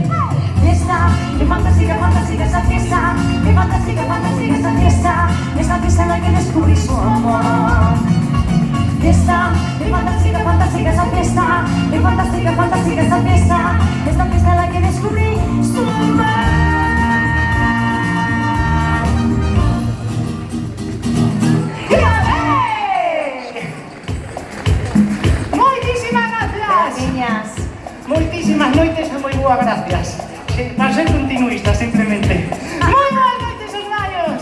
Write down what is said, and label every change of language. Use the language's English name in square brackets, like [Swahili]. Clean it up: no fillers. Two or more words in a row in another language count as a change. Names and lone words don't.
[Spanish] Fiesta, qué fantástica, fantástica esa fiesta. Qué fantástica, fantástica esa fiesta. Esta fiesta en la que descubrí su amor. Fiesta, qué fantástica, fantástica esa fiesta. Qué fantástica, fantástica esa fiesta. Esta fiesta en la que descubrí su amor. [Galician] Moitísimas noites e moi boas gracias. Para ser continuista, simplemente. Moi boas noites, os gallos.